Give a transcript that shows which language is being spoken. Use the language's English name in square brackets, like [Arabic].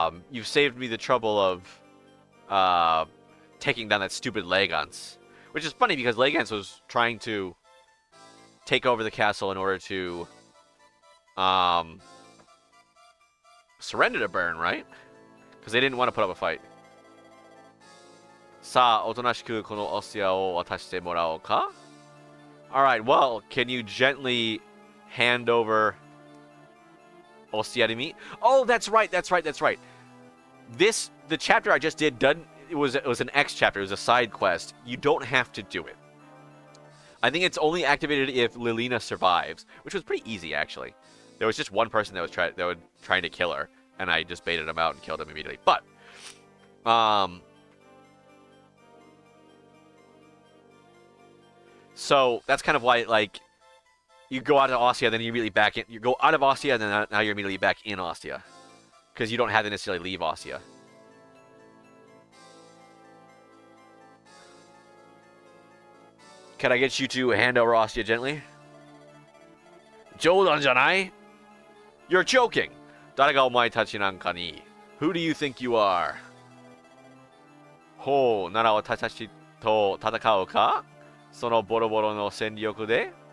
[English] You've saved me the trouble of taking down that stupid Legans. Which is funny because Legans was trying to take over the castle in order to surrender to Burn, right? Because they didn't want to put up a fight. [Japanese] さあ、おとなしくこのオスティアを渡してもらおうか? [English] Alright, well, can you gently hand over Ostia to me? Oh, that's right. The chapter I just did, it was an X chapter, it was a side quest. You don't have to do it. I think it's only activated if Lilina survives, which was pretty easy, actually. There was just one person that was trying to kill her, and I just baited him out and killed him immediately. But, so that's kind of why, like, you go out of Ostia, then you immediately back in. You go out of Ostia, and then now you're immediately back in Ostia, because you don't have to necessarily leave Ostia. Can I get you to hand over Ostia gently? [Japanese] 冗談じゃない? [English] You're joking. [Japanese] 誰がお前たちなんかに? [English] Who do you think you are? [Japanese] ほう、なら私たちと戦うか?そのボロボロの戦力で?